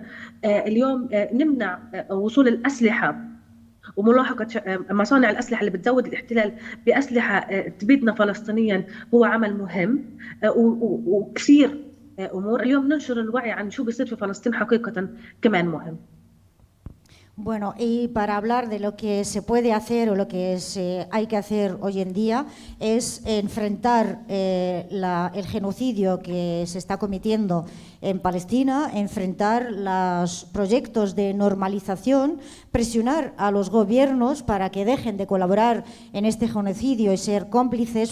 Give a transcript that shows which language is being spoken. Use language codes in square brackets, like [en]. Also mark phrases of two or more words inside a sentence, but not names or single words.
[ar] اليوم نمنع وصول الأسلحة وملاحقة مصانع الأسلحة اللي بتزود الاحتلال بأسلحة تبيدنا فلسطينيا هو عمل مهم، وكثير أمور اليوم ننشر الوعي عن شو بيصير في فلسطين حقيقة كمان مهم. [es] Bueno, y para hablar de lo que se puede hacer o lo que hay que hacer hoy en día es enfrentar el genocidio que se está cometiendo en Palestina, enfrentar los proyectos de normalización, presionar a los gobiernos para que dejen de colaborar en este genocidio y ser cómplices.